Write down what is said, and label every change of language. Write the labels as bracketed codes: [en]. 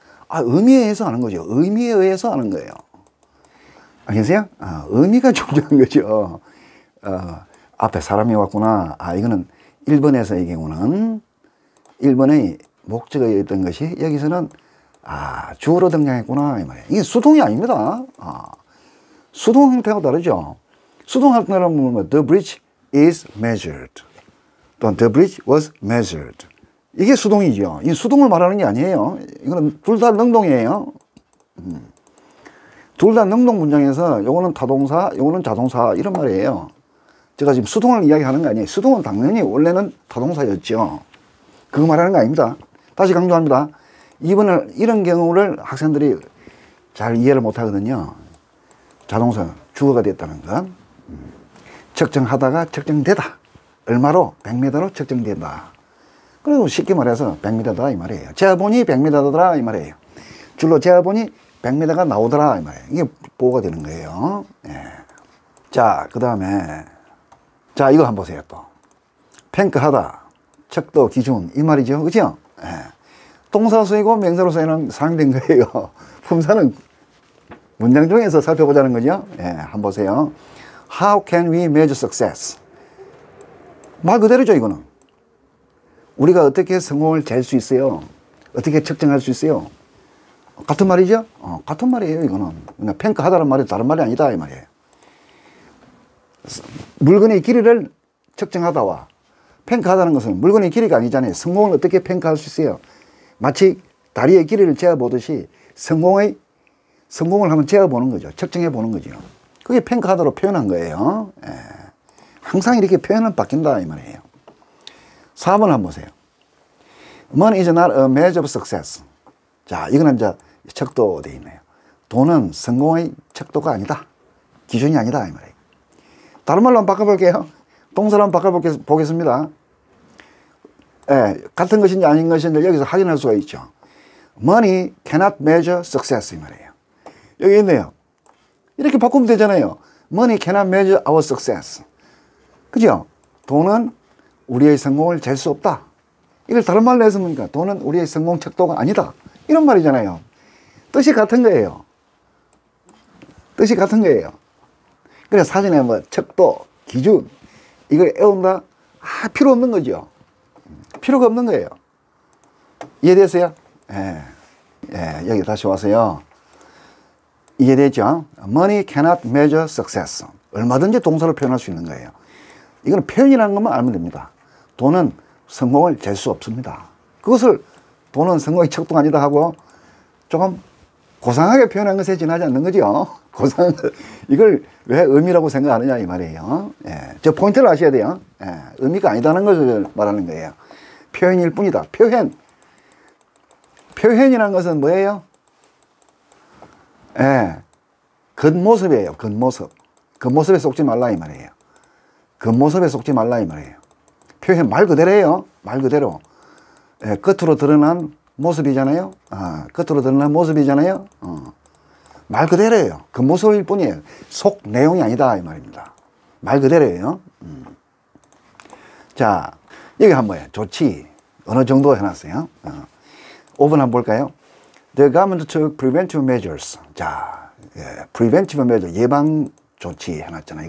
[ko] 의미에 의해서 하는 거죠. 의미에 의해서 하는 거예요. 아시겠어요? 의미가 중요한 거죠. 앞에 사람이 왔구나. 이거는 1번에서의 경우는 1번의 목적어였던 것이 여기서는 주어로 등장했구나 이 말이에요. 이게 수동이 아닙니다. 수동 형태가 다르죠. 수동 형태라는 건 [en] the bridge is measured [ko] 또는 [en] the bridge was measured. [ko] 이게 수동이죠. 이 수동을 말하는 게 아니에요. 이거는 둘 다 능동이에요. 둘 다 능동 문장에서 요거는 타동사, 요거는 자동사 이런 말이에요. 제가 지금 수동을 이야기하는 거 아니에요. 수동은 당연히 원래는 타동사였죠. 그거 말하는 거 아닙니다. 다시 강조합니다. 이런 경우를 학생들이 잘 이해를 못 하거든요. 자동사, 주어가 됐다는 것. 측정하다가 측정되다. 얼마로? 100m로 측정된다. 그리고 쉽게 말해서 100m다 이 말이에요. 재어보니 100m더라 이 말이에요. 줄로 재어보니 100m가 나오더라 이 말이에요. 이게 보호가 되는 거예요. 예. 자, 그 다음에 자, 이거 한번 보세요. 또 평가하다, 척도, 기준, 이 말이죠. 그죠? 예. 동사 쓰이고 명사로 쓰이는 사용된 거예요. 품사는 문장 중에서 살펴보자는 거죠. 예, 한번 보세요. [en] How can we measure success? [ko] 말 그대로죠, 이거는. 우리가 어떻게 성공을 잴 수 있어요? 어떻게 측정할 수 있어요? 같은 말이죠? 같은 말이에요, 이거는. 그냥 평가하다는 말이 다른 말이 아니다, 이 말이에요. 물건의 길이를 측정하다와 평가하다는 것은 물건의 길이가 아니잖아요. 성공을 어떻게 평가할 수 있어요? 마치 다리의 길이를 재어보듯이 성공을 한번 재어보는 거죠. 측정해보는 거죠. 그게 평가하다로 표현한 거예요. 예. 항상 이렇게 표현은 바뀐다, 이 말이에요. 4번 한번 보세요. [en] Money is not a measure of success. [ko] 자, 이거는 이제 척도 되어 있네요. 돈은 성공의 척도가 아니다. 기준이 아니다, 이 말이에요. 다른 말로 한번 바꿔볼게요. 동사로 한번 바꿔보겠습니다. 예, 같은 것인지 아닌 것인지 여기서 확인할 수가 있죠. [en] Money cannot measure success, [ko] 이 말이에요. 여기 있네요. 이렇게 바꾸면 되잖아요. [en] Money cannot measure our success. [ko] 그죠? 돈은 우리의 성공을 잴 수 없다. 이걸 다른 말로 해서 뭡니까? 돈은 우리의 성공 척도가 아니다. 이런 말이잖아요. 뜻이 같은 거예요. 뜻이 같은 거예요. 그래서 사전에 뭐 척도, 기준, 이걸 애운다? 필요 없는 거죠. 필요가 없는 거예요. 이해됐어요? 예. 예, 여기 다시 와서요. 이해됐죠? [en] Money cannot measure success. [ko] 얼마든지 동사로 표현할 수 있는 거예요. 이건 표현이라는 것만 알면 됩니다. 돈은 성공을 잴 수 없습니다. 그것을 돈은 성공의 척도가 아니다 하고 조금 고상하게 표현한 것에 지나지 않는 거죠. 이걸 왜 의미라고 생각하느냐 이 말이에요. 예, 저 포인트를 아셔야 돼요. 예, 의미가 아니다는 것을 말하는 거예요. 표현일 뿐이다. 표현이라는 것은 뭐예요? 예, 겉모습이에요. 겉모습에 속지 말라 이 말이에요. 겉모습에 속지 말라 이 말이에요. 표현 말 그대로예요. 말 그대로. 예, 겉으로 드러난 모습이잖아요. 겉으로 드러난 모습이잖아요. 말 그대로예요. 겉모습일 뿐이에요. 속 내용이 아니다 이 말입니다. 말 그대로예요. 자, 여기 한번 해요. 좋지. 어느 정도 해놨어요. 5번 한번 볼까요? [en] The government took preventive measures. [ko] 자, 예, preventive measure, 예방 조치 해놨잖아요.